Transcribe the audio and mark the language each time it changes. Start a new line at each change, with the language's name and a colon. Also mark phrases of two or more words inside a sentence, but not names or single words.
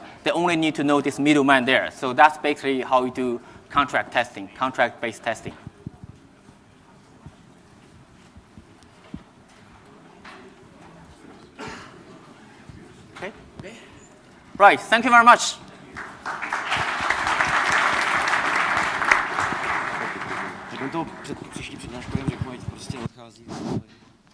English: They only need to know this middleman there. So that's basically how you do contract testing, contract-based testing. Okay. Right. Thank you very much.
Czech: To před příští přednáškou jim řeknu, ať prostě odchází.